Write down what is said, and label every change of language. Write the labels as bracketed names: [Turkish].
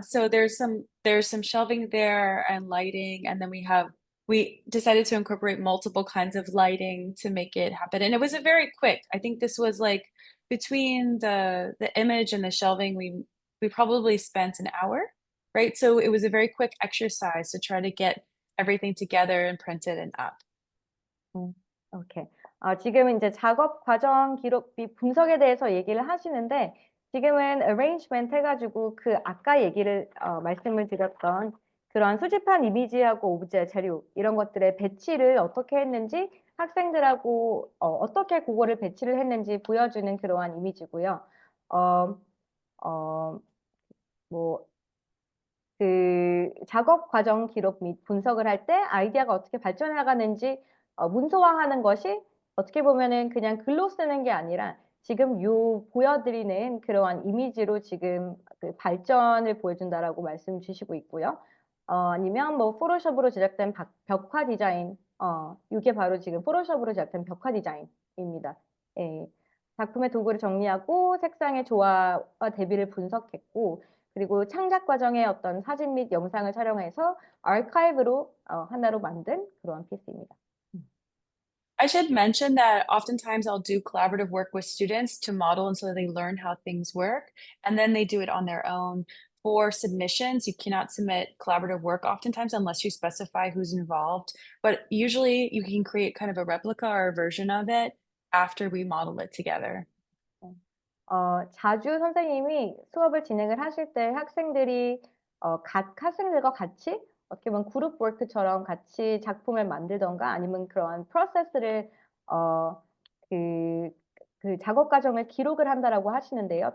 [English] So there's some shelving there and lighting, and then we decided to incorporate multiple kinds of lighting to make it happen. And it was a very quick. I think this was like between the image and the shelving, we probably spent an hour, right? So it was a very quick exercise to try to get everything together and printed and up. 오케이. [Korean] 지금은 이제 작업 과정 기록 및 분석에 대해서 얘기를 하시는데 지금은 arrangement 해가지고 그 아까 얘기를 말씀을 드렸던 그런 수집한 이미지하고 오브제, 재료 이런 것들의 배치를 어떻게 했는지 학생들하고 어떻게 그거를 배치를 했는지 보여주는 그러한 이미지고요. 어, 어, 뭐 그 작업 과정 기록 및 분석을 할 때 아이디어가 어떻게 발전해 나가는지 문서화하는 것이 어떻게 보면은 그냥 글로 쓰는 게 아니라 지금 요 보여드리는 그러한 이미지로 지금 그 발전을 보여준다라고 말씀 주시고 있고요. 아니면 뭐 포토샵으로 제작된 벽화 디자인, 이게 바로 지금 포토샵으로 제작된 벽화 디자인입니다. 예. 작품의 도구를 정리하고 색상의 조화와 대비를 분석했고 그리고 창작 과정의 어떤 사진 및 영상을 촬영해서 아카이브로 하나로 만든 그런 피스입니다. [English] I should mention that oftentimes I'll do collaborative work with students to model and so they learn how things work, and then they do it on their own. For submissions, you cannot submit collaborative work oftentimes unless you specify who's involved, but usually you can create kind of a replica or a version of it after we model it together. [Korean] 자주 선생님이 수업을 진행을 하실 때 학생들이 학생들과 같이 어떻게 보면 그룹 워크처럼 같이 작품을 만들던가 아니면 그러한 프로세스를 어, 그, 그 작업 과정을 기록을 한다라고 하시는데요.